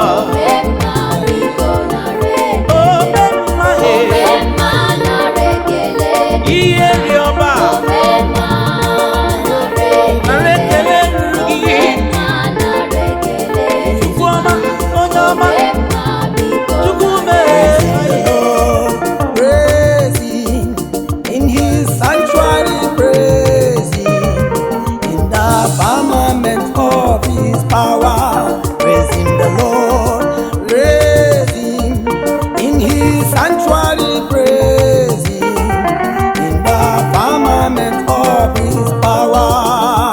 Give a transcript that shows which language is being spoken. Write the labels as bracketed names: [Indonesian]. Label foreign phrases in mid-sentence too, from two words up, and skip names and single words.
[Igbo] Ome mma biko nara ekele. Ome mma, eh. Ome mma nara ekele. Ihe rịọba. Ome mma nara ekele. Nara ekele ruru gị. Ome mma nara ekele. Chukwu ọma, onye ọma. Ome mma biko Chukwu nara mee. [English] Praise him in his sanctuary, praise him in the firmament of his power. Praise him, the Lord. Praise him in his sanctuary, praise him in the firmament of his power.